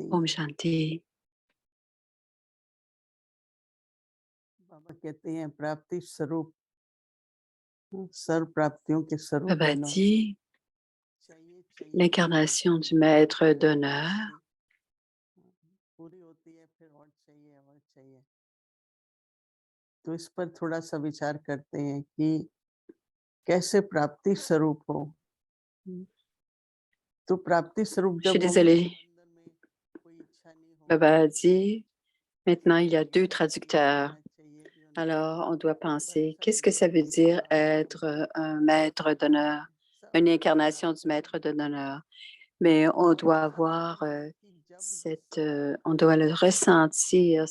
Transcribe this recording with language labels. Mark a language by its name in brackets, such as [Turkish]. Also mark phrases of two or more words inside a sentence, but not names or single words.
[Hindi] Om Shanti. बाबा कहते हैं प्राप्ति स्वरूप, सर्व प्राप्तियों के स्वरूप [French] Baba [Hindi] बनो। [French] dit, [Hindi] चाहिए चाहिए [French] l'incarnation du maître d'honneur [Hindi] पूरी होती है, फिर और चाहिए। तो इस पर थोड़ा सा विचार करते हैं कि कैसे प्राप्ति स्वरूप हो। तो प्राप्ति स्वरूप [French] Je suis [Hindi] जब हो [French] désolée. [Hindi] अंदर में कोई इच्छा नहीं हो, [French] Baba dit, maintenant il y a deux traducteurs. [Hindi] चाहिए [French] Alors, on doit penser, qu'est-ce que ça veut dire être un maître d'honneur, une incarnation du maître d'honneur? Mais on doit avoir on doit le ressentir.